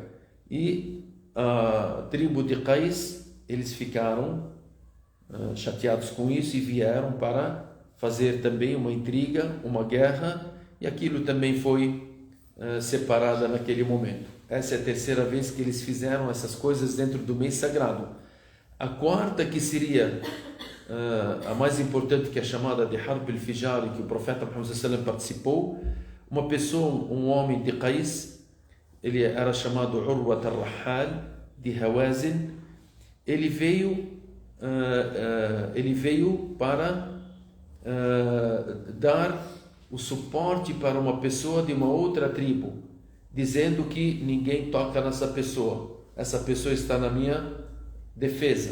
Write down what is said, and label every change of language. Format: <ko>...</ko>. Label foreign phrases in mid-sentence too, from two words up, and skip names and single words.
<pt>E a tribo de Qais, eles ficaram chateados com isso e vieram para fazer também uma intriga, uma guerra, e aquilo também foi separada naquele momento. Essa é a terceira vez que eles fizeram essas coisas dentro do mês sagrado. A quarta, que seria a mais importante, que é chamada de Harb al-Fijar, que o profeta Muhammad</pt> <ar>صلى الله عليه وسلم</ar> <pt>participou, uma pessoa, um homem de Qais, ele era chamado Urwat al-Rahal, de Hawazin, ele veio para dar o suporte para uma pessoa de uma outra tribo, dizendo que ninguém toca nessa pessoa, essa pessoa está na minha defesa.</pt>